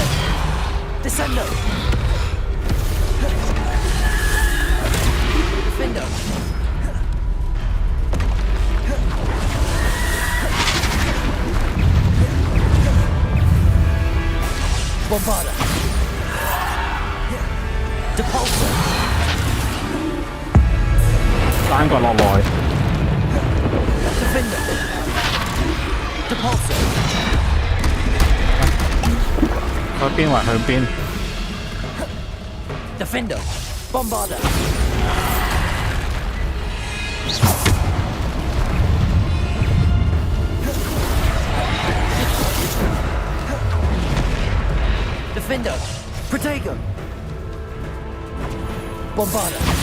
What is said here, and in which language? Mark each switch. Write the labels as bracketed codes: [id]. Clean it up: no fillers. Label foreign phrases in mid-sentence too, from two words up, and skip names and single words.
[en] Descender. Defender. Bombarder. Depulsor. [yue] 單個落來。 [en] Defender. Depulsor. [yue] 去邊還去邊 [en] Defender. Bombarder. Defender. Protego. Bombarder.